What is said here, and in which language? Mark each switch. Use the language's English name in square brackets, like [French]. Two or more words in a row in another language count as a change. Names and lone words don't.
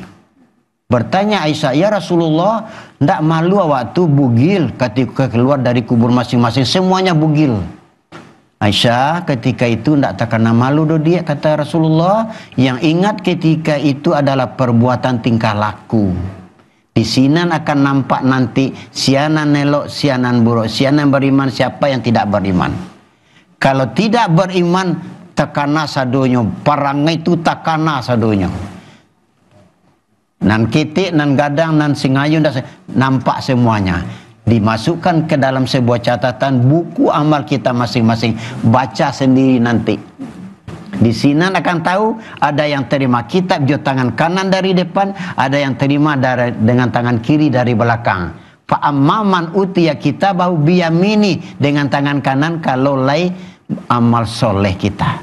[Indonesian] Bertanya Aisyah, ya Rasulullah, ndak malu waktu bugil ketika keluar dari kubur masing-masing, semuanya bugil. Aisyah ketika itu ndak terkena malu dia, kata Rasulullah, yang ingat ketika itu adalah perbuatan tingkah laku. Di sini akan nampak nanti sianan elok, sianan buruk, sianan beriman, siapa yang tidak beriman. Kalau tidak beriman, [Minangkabau] takana sadonyo, parangai itu takana sadonyo. Nan kitik, nan gadang, nan singayun, [Indonesian] nampak semuanya. Dimasukkan ke dalam sebuah catatan buku amal kita masing-masing. Baca sendiri nanti. Di sini akan tahu ada yang terima kitab di tangan kanan dari depan, ada yang terima dengan tangan kiri dari belakang. [Arabic] فأما من أوتي كتابه بيمينه, [Indonesian] dengan tangan kanan kalau lai amal soleh kita.